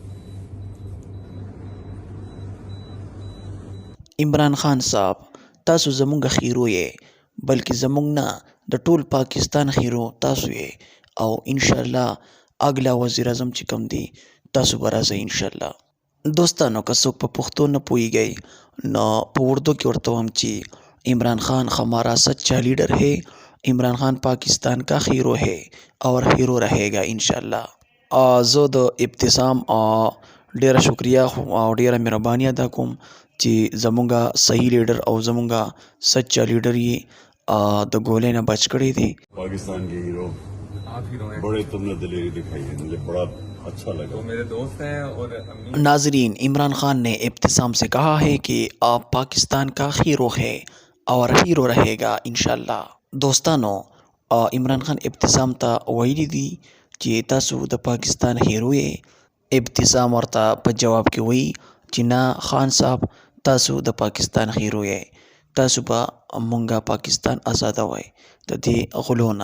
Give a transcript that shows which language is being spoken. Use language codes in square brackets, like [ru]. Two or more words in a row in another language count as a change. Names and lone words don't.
[ps] عمران خان صاحب تاسو زمونږ خیرو یې بلکې زمونږ نه د ټول پاکستان خیرو تاسو یې او انشاءالله اگلا وزیر اعظم چې کوم دی تاسو به راځئ انشاءالله. دوستانو که څوک په پښتو نه پوهیږئ نو په اردو کې ورته وایم چې عمران خان [ur] ہمارا سچا لیڈر ہے, عمران خان پاکستان کا ہیرو ہے اور ہیرو رہے گا انشاءالله. [ps] زه د ابتسام ډیره شکریا او ډیره مهرباني ادا کوم چې زمونږه صحیح لیډر او زمونږه سچا لیډر یې د ګولۍ نه بچ کړی دی. [ur] پاکستان کے ہیرو آپ ہیرو ہیں بڑے تم نے دلیری دکھائی ہے، مجھے بڑا اچھا لگا. تو میرے دوست ہیں اور امی ناظرین، عمران خان نے ابتسام سے کہا ہے کہ آپ پاکستان کا ہیرو ہے اور ہیرو رہے گا ان شاء اللہ. [ps] دوستانو عمران خان ابتسام ته ویلي دي چې تاسو د پاکستان هیرو یې. ابتسام ورته په جواب کې وایي چې نه خان صاحب تاسو د پاکستان هیرو یې, تاسو به مونږه پاکستان آزادوئ د دې غلو نه.